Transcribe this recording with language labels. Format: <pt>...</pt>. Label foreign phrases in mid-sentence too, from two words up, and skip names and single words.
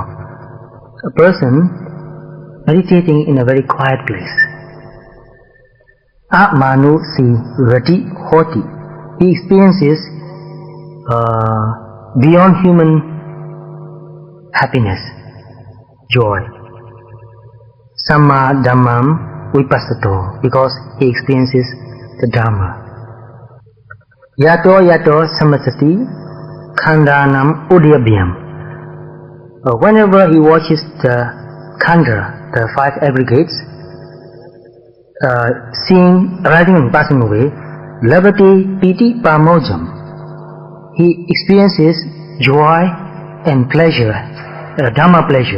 <en>A person meditating in a very quiet place.</en> <pi>Manu si rati hoti.</pi> <en>He experiences beyond human happiness, joy.</en> <pi>Samma dhammam vipassato,</pi> <en>because he experiences the Dhamma.</en> <pi>Yato yato samasati khandanam udayabhyam.</pi> <en>Whenever he watches the khanda, the 5 aggregates, seeing, arising and passing away,</en> <pi>Lavati piti pamojam,</pi> <en>he experiences joy and pleasure, Dhamma pleasure.</en>